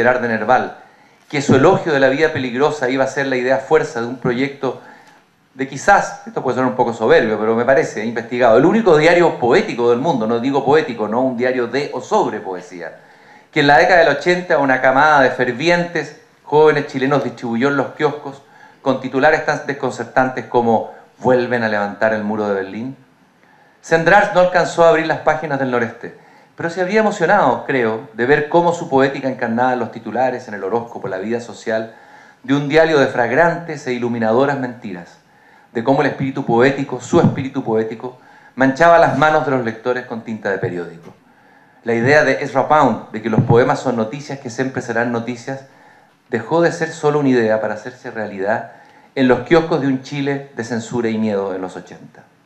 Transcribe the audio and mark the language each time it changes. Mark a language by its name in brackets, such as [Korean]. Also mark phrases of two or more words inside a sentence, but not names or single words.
[Spanish] Gerard de Nerval, que su elogio de la vida peligrosa iba a ser la idea fuerza de un proyecto de quizás, esto puede sonar un poco soberbio, pero me parece, he investigado, el único diario poético del mundo, no digo poético, no un diario de o sobre poesía, que en la década del 80 una camada de fervientes jóvenes chilenos distribuyó en los kioscos con titulares tan desconcertantes como «Vuelven a levantar el muro de Berlín». Cendrars no alcanzó a abrir las páginas del Noreste, pero se habría emocionado, creo, de ver cómo su poética encarnaba en los titulares, en el horóscopo, la vida social, de un diario de fragrantes e iluminadoras mentiras, de cómo el espíritu poético, su espíritu poético, manchaba las manos de los lectores con tinta de periódico. La idea de Ezra Pound de que los poemas son noticias que siempre serán noticias dejó de ser solo una idea para hacerse realidad en los kioscos de un Chile de censura y miedo en los 80.